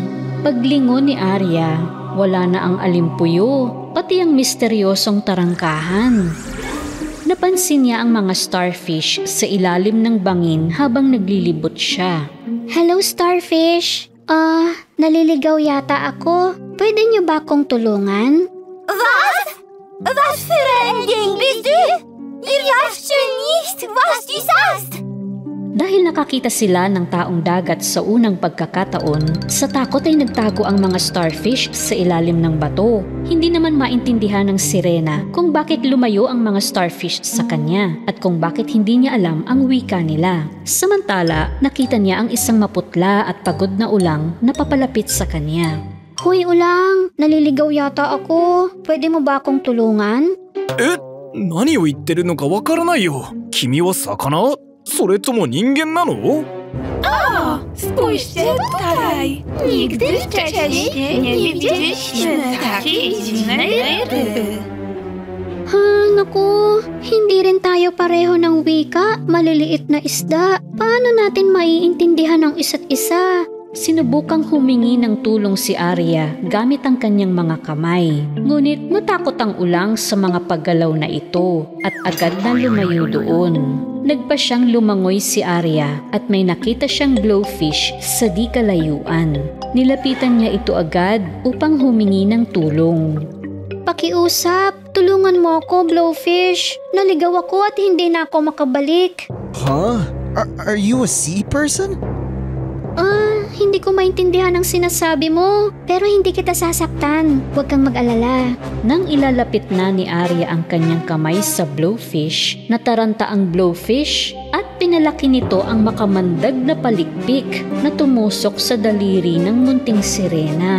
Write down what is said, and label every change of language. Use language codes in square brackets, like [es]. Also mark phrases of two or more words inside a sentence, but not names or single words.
[tl] Paglingon ni Arya, wala na ang alimpuyo, pati ang misteryosong tarangkahan. Napansin niya ang mga starfish sa ilalim ng bangin habang naglilibot siya. Hello, starfish. Naliligaw yata ako. Pwede niyo ba akong tulungan? [de] Was für ein Ding bist du? Wir verstehen nicht, was du sagst. [tl] nakakita sila ng taong dagat sa unang pagkakataon, sa takot ay nagtago ang mga starfish sa ilalim ng bato. Hindi naman maintindihan ng sirena kung bakit lumayo ang mga starfish sa kanya at kung bakit hindi niya alam ang wika nila. Samantala, nakita niya ang isang maputla at pagod na ulang na papalapit sa kanya. Hoy ulang, naliligaw yata ako. Pwede mo ba akong tulungan? [ja] 何を言ってるのかわからないよ。君は魚？それとも人間なの？ [pl] Spójrzcie tutaj! Nigdy wcześniej nie widzieliśmy takiej dziwnej ryby. [tl] Naku, hindi rin tayo pareho ng wika. Maliliit na isda. Paano natin maiintindihan ang isa't isa? Sinubukang humingi ng tulong si Arya gamit ang kanyang mga kamay. Ngunit natakot ang ulang sa mga paggalaw na ito at agad na lumayo doon. Nagpa siyang lumangoy si Arya at may nakita siyang blowfish sa di kalayuan. Nilapitan niya ito agad upang humingi ng tulong. Pakiusap, tulungan mo ako, blowfish. Naligaw ako at hindi na ako makabalik. [en] Huh? Are you a sea person? [tl] Hindi ko maintindihan ang sinasabi mo, pero hindi kita sasaktan. Huwag kang mag-alala. Nang ilalapit na ni Arya ang kanyang kamay sa blowfish, nataranta ang blowfish at pinalaki nito ang makamandag na palikpik na tumusok sa daliri ng munting sirena.